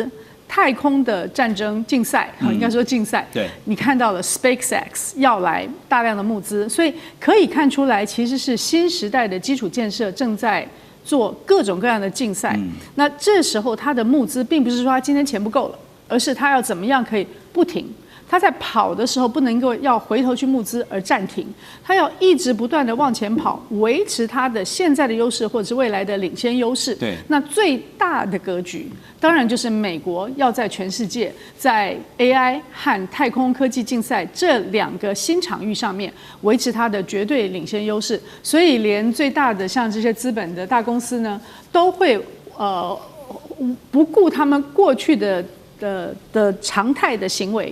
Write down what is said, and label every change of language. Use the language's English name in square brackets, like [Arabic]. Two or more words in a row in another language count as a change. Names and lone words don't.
[Chinese] 太空的戰爭競賽，應該說競賽，對，你看到了 SpaceX 要來大量的募資，所以可以看出來，其實是新時代的基礎建設正在做各種各樣的競賽。那這時候它的募資並不是說它今天錢不夠了，而是它要怎麼樣可以不停。它在跑的時候不能夠要回頭去募資而暫停，它要一直不斷的往前跑，維持它的現在的優勢或者是未來的領先優勢。對，那最大的格局當然就是美國要在全世界在 AI 和太空科技競賽這2個新場域上面維持它的絕對領先優勢，所以連最大的像這些資本的大公司呢，都會不顧他們過去的常態的行為。